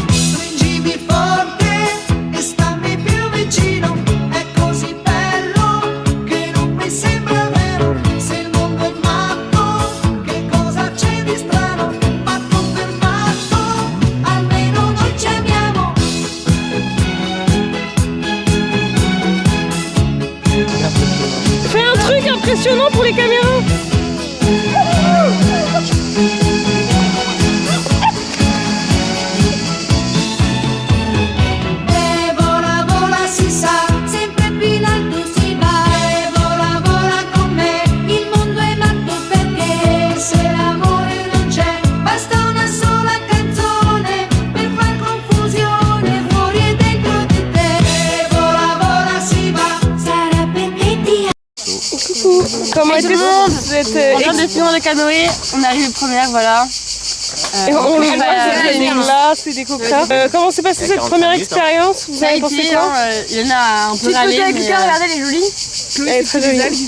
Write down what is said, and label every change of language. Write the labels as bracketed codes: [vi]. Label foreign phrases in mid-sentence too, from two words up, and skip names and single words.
[it] Stringimi forte e stammi più vicino. È così bello che non mi sembra vero. Se il mondo è matto, che cosa c'è di strano? Matto per matto, almeno noi ci amiamo. [fr] Fais un truc impressionnant pour les caméras. [it] E vola, vola si sa, sempre più in alto si va. E vola, vola con me, il mondo è matto perché se l'amore non c'è, basta una sola canzone per far confusione fuori e dentro di te. E vola, vola si va, sarà perché ti amo. [fr] Coucou. Comment était vous êtes On vient de finir le canoë, on est arrivé première, voilà. on le voit, c'est des glaces et des cocktails. Comment s'est passée cette première expérience? Vous avez pensé quoi? Il y en a un peu Petite photo râlé, avec mais, Lucas, regardez elle est jolie. Elle est très jolie.